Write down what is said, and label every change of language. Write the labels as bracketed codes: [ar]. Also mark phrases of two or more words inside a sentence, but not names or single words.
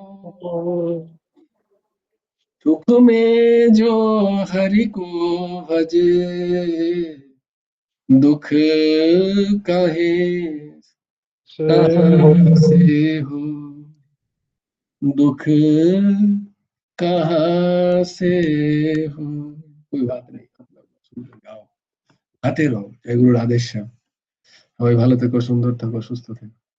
[hi] सुख में जो हरि को भजे दुख काहे कहाँ से हो, दुख कहाँ से हो। कोई बात नहीं, गाओ, गाते रहो। জয় গুরু রাধেশ্যাম। [bn] সবাই ভালো থেকো, সুন্দর থেকো, সুস্থ থেকো।